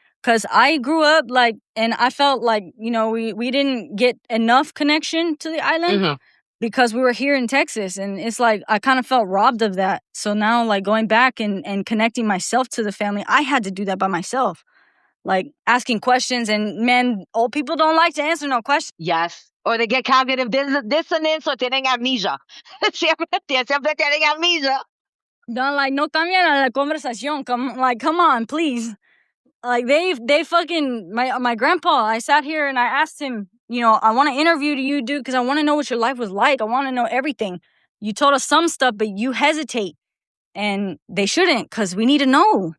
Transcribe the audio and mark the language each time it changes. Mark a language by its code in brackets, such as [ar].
[en] Because I grew up, like, and I felt like, we didn't get enough connection to the island because we were here in Texas. And it's like, I kind of felt robbed of that. So now, like, going back and connecting myself to the family, I had to do that by myself. Like, asking questions, and man, old people don't like to answer no questions. Yes. Or they get cognitive dissonance, or [es] tienen amnesia. siempre tienen amnesia. [en] Don't, like, [es] no cambian a la conversación. [en] Come on, please. Like, they fucking, my grandpa, I sat here and I asked him, I want to interview you, dude, because I want to know what your life was like. I want to know everything. You told us some stuff, but you hesitate. And they shouldn't, because we need to know.